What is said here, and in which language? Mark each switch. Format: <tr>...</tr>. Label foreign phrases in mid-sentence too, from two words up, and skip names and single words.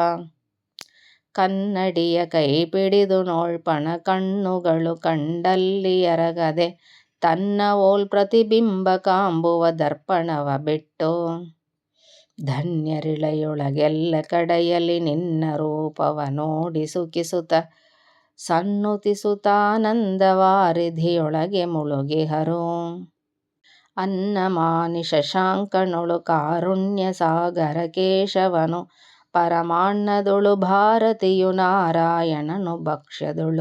<kn>ಕನ್ನಡಿಯ ಕೈ ಪಿಡಿದು ನೋಳ್ಪಣ ಕಣ್ಣುಗಳು ಕಂಡಲ್ಲಿ ಎರಗದೆ ತನ್ನ ಓಲ್ ಪ್ರತಿಬಿಂಬ ಕಾಂಬುವ ದರ್ಪಣವ ಬಿಟ್ಟು. ಧನ್ಯರಿಳೆಯೊಳಗೆಲ್ಲ ಕಡೆಯಲ್ಲಿ ನಿನ್ನ ರೂಪವ ನೋಡಿ ಸುಖಿಸುತ್ತ ಸನ್ನುತಿಸುತ್ತಾನಂದವಾರಿಧಿಯೊಳಗೆ ಮುಳುಗಿಹರು. ಅನ್ನಮಾನಿ ಶಶಾಂಕನೊಳು ಕಾರುಣ್ಯ ಸಾಗರ ಕೇಶವನು ಪರಮಾಣ್ಣದೊಳು ಭಾರತಿಯು ನಾರಾಯಣನು ಭಕ್ಷ್ಯದೊಳು.</kn>